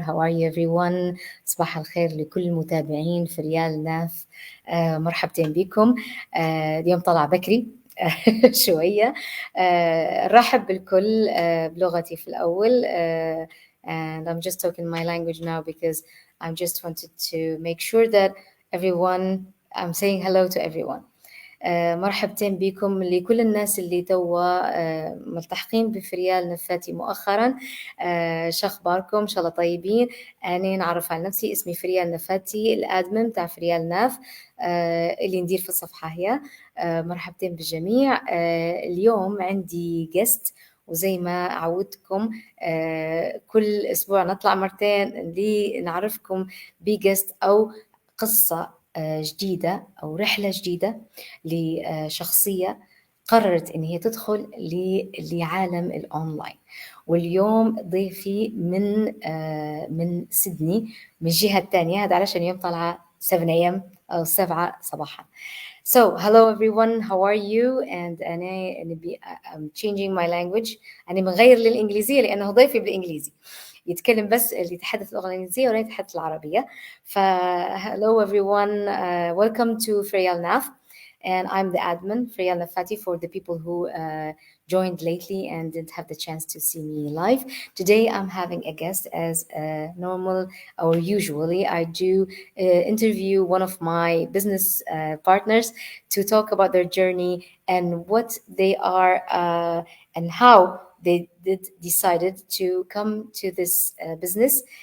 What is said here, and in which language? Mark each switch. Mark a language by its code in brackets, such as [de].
[en] How are you everyone؟ [ar] صباح الخير لكل المتابعين في ريال ناف. مرحبتين بكم. اليوم طلع بكري شوية. رحب بالكل بلغتي في الأول. [en] And I'm just talking my language now because I just wanted to make sure that I'm saying hello to everyone. [ar] مرحبتين بكم لكل الناس اللي توا ملتحقين بفريال نفاتي مؤخرا. شو أخباركم؟ إن شاء الله طيبين. أنا نعرف على نفسي، اسمي فريال نفاتي، الأدمن تاع فريال ناف اللي ندير في الصفحة هي. مرحبتين بالجميع. اليوم عندي جست، وزي ما عودتكم كل أسبوع نطلع مرتين لنعرفكم بجست أو قصة جديدة أو رحلة جديدة لشخصية قررت إن هي تدخل لعالم الأونلاين. واليوم ضيفي من سيدني، من الجهة الثانية. هذا علشان يوم طالعة 7 a.m. أو 7 صباحا. [en] So, hello everyone, how are you? And I'm changing my language. [ar] أنا مغير للإنجليزية لأنه ضيفي بالإنجليزي، يتكلم بس اللي يتحدث اللغة الإنجليزية ولا يتحدث العربية. [en] Hello everyone, welcome to Freyal Naf, and I'm the admin, Freyal Nafati, for the people who joined lately and didn't have the chance to see me live. Today I'm having a guest, as normal or usually I do interview one of my business partners to talk about their journey and what they are and how they decided to come to this business.